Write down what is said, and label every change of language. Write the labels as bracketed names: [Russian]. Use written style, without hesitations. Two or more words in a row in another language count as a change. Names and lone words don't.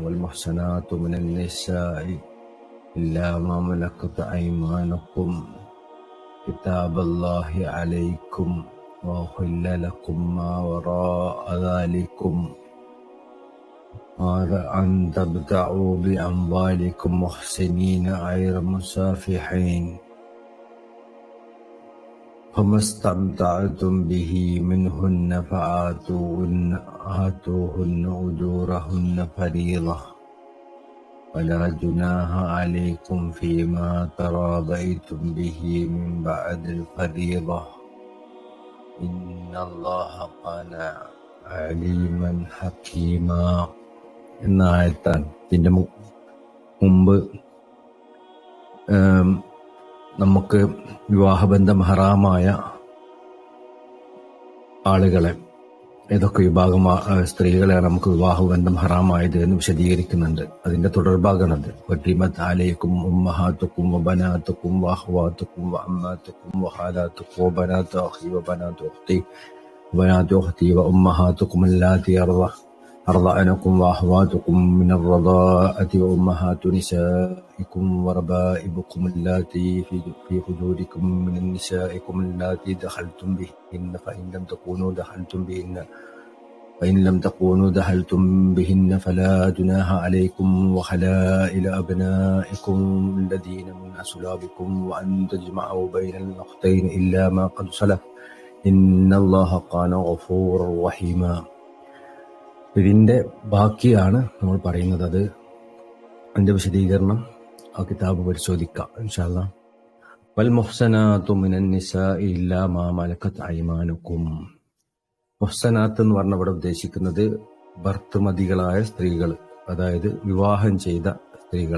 [Arabic] والمحصنات من النساء إلا ما ملكت أيمانكم كتاب الله عليكم وأحل لكم ما وراء ذلكم أن تبتغوا بأموالكم محصنين غير مسافحين فما استمتعتم به منهن فآتوهن أجورهن فريضة ولا جناح عليكم فيما تراضيتم به من بعد الفريضة إن الله كان عليما حكيما [Malayalam] എന്ന ആയത്താണ്. ഇതിൻ്റെ മുമ്പ് നമുക്ക് വിവാഹബന്ധം ഹറാമായ ആളുകളെ, ഏതൊക്കെ വിഭാഗം സ്ത്രീകളെയാണ് നമുക്ക് വിവാഹബന്ധം ഹറാമായത് എന്ന് വിശദീകരിക്കുന്നുണ്ട്. അതിന്റെ തുടർഭാഗമാണത്. [Arabic] وحرمت عليكم أمهاتكم وبناتكم وأخواتكم وعماتكم وخالاتكم وبنات الأخ وبنات الأخت وبنات الأخت وأمهاتكم اللاتي أرضعنكم وأخواتكم من الرضاعة وأمهات نسائكم وربائبكم اللاتي في حجوركم من نسائكم اللاتي دخلتم بهن فإن لم تكونوا دخلتم بهن فلا جناح عليكم وخلائل أبنائكم الذين من أصلابكم وأن تجمعوا بين الأختين إلا ما قد سلف إن الله كان غفورا رحيما. [Malayalam] ഇതിൻ്റെ ബാക്കിയാണ് നമ്മൾ പറയുന്നത്. അത് അതിൻ്റെ വിശദീകരണം ആ കിതാബ് പരിശോധിക്കാം [Arabic] إن شاء الله. والمحصنات من النساء إلا ما ملكت أيمانكم. [Malayalam] മുഹ്സനാത്ത് എന്ന് പറഞ്ഞ ഇവിടെ ഉദ്ദേശിക്കുന്നത് ഭർത്തൃമതികളായ സ്ത്രീകൾ, അതായത് വിവാഹം ചെയ്ത സ്ത്രീകൾ.